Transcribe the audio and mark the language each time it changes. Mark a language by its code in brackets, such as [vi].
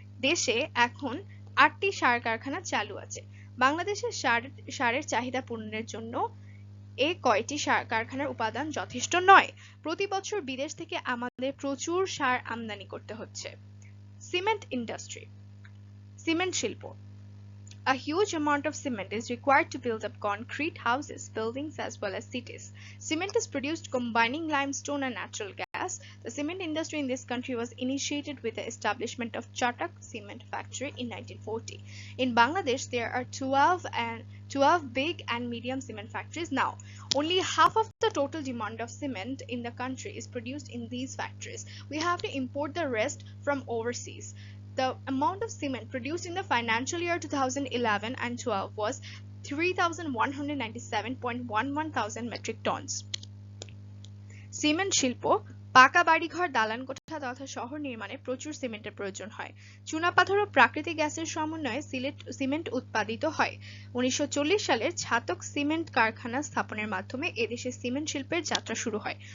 [bn] দেশে এখন 8টি সার কারখানা চালু আছে। বাংলাদেশের সারের চাহিদা পূরণের জন্য এ কয়টি সার কারখানার উপাদান যথেষ্ট নয়। প্রতি বছর বিদেশ থেকে আমাদের প্রচুর সার আমদানি করতে হচ্ছে। সিমেন্ট ইন্ডাস্ট্রি, সিমেন্ট শিল্প। [en] A huge amount of cement is required to build up concrete houses, buildings, as well as cities. Cement is produced combining limestone and natural gas. The cement industry in this country was initiated with the establishment of Chatak Cement Factory in 1940. In Bangladesh, there are 12 big and medium cement factories now. Only half of the total demand of cement in the country is produced in these factories. We have to import the rest from overseas. The amount of cement produced in the financial year 2011 and 12 was 3,197.11 thousand metric tons. [bn] Cement শিল্প, পাকা বাড়িঘর, দালান কোঠা তথা শহর নির্মাণে প্রচুর সিমেন্টের প্রয়োজন হয়। চুনাপাথর ও প্রাকৃতিক গ্যাসের সমন্বয়ে সিমেন্ট উৎপাদিত হয়। 1940 সালের ছাতক সিমেন্ট কারখানা স্থাপনের মাধ্যমে এদেশে সিমেন্ট শিল্পের যাত্রা শুরু হয়।